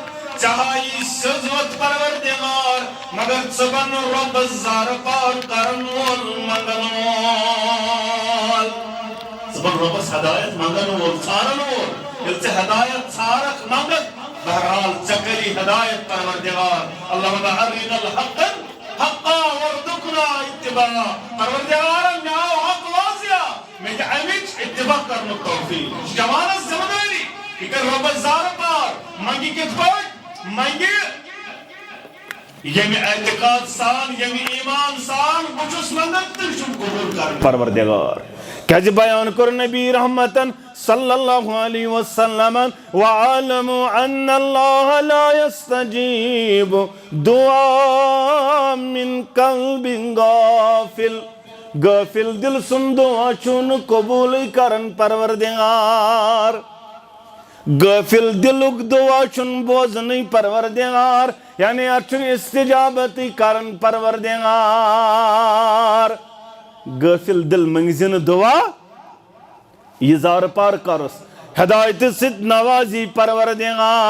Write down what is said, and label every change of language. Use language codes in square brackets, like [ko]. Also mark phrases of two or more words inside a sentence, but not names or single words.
[ks] ژےٚ ہایی سیوٚدوَتھ پروردگار مگر ژٕ بن رۄبس زارٕ پار کرن وول منگن وول. ژٕ بن رۄبس ہدایت منگن وول ژھارن وول. ییٚلہِ ژےٚ ہدایت ژھارکھ منگکھ بہرحال ژےٚ کری ہدایت پروردگار. [ar] اللہم ارنا الحق حقا وارزقنا اتباع. [ks] پروردگار مےٚ آو حق واضح مےٚ دِ امِچ اتباع کرنُک توفیق. یہ چھِ جوانس ذمہ دٲری. یہِ کر رۄبس زارٕ پار. منگہِ کِتھ پٲٹھۍ منگہِ ییٚمہِ اعتقاد سان ییٚمہِ ایمان سان بہٕ چھُس منگان تُہۍ چھُم قبوٗل کران پروردگار. کیازِ بیان کوٚر نبی رحمتن صلی اللہ علیہ وسلم [ar] وَعَلَمُوا أَنَّ اللَّهَ لَا يَسْتَجِيبُ دُعَاءً مِّن قَلْبٍ غافل. [ks] غافل دل سُنٛد دعا چھُنہٕ قبوٗلٕے کران پروردگار. غافل دلُک دعا چھُنہٕ بوزنٕے پروردگار. یعنی اتھ چھُنہٕ استجابتٕے کران پروردگار. غافل دل منگزِ نہٕ دعا یہِ زارٕ پار کرُس ہدایتہٕ سۭتۍ نوازی پروردگار.